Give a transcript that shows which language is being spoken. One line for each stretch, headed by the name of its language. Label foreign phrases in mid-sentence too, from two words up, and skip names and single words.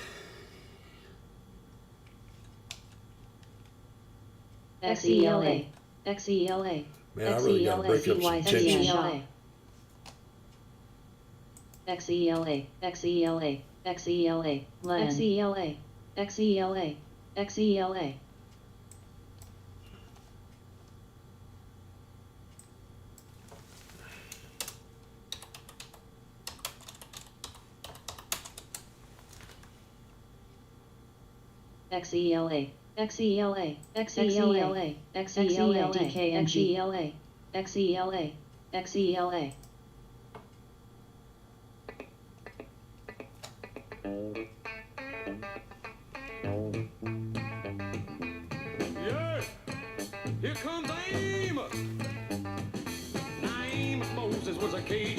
English: XELA. XELA. Man, I really got to break up some tension. XELA. XELA. XELA. XELA. XELA. XELA. XELA. XELA. XELA. XELA. DKNG. XELA. XELA. Yeah, here comes Amos. Now Amos Moses was a Cajun.